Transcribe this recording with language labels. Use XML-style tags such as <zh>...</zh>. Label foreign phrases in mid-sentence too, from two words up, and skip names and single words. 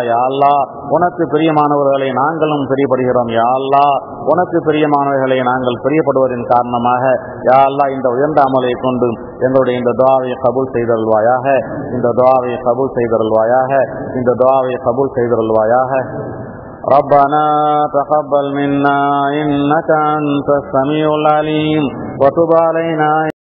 <ta>யா அல்லாஹ் உனக்கு பிரியமானவர்களை நாங்களும் பிரியப்படுகிறோம். யா அல்லாஹ் உனக்கு பிரியமானவர்களை நாங்கள் பிரியப்படுவதன் காரணமாக யா அல்லாஹ் இந்த உயர்ந்த அமலை கொண்டு எங்களுடைய இந்த துஆவை கபூல் செய்தருள்வாயாக. இந்த துஆவை கபூல் செய்தருள்வாயாக. இந்த துஆவை கபூல் செய்தருள்வாயாக.</ta> <ar>ربنا تقبل منا إنك أنت السميع العليم وتب علينا</ar>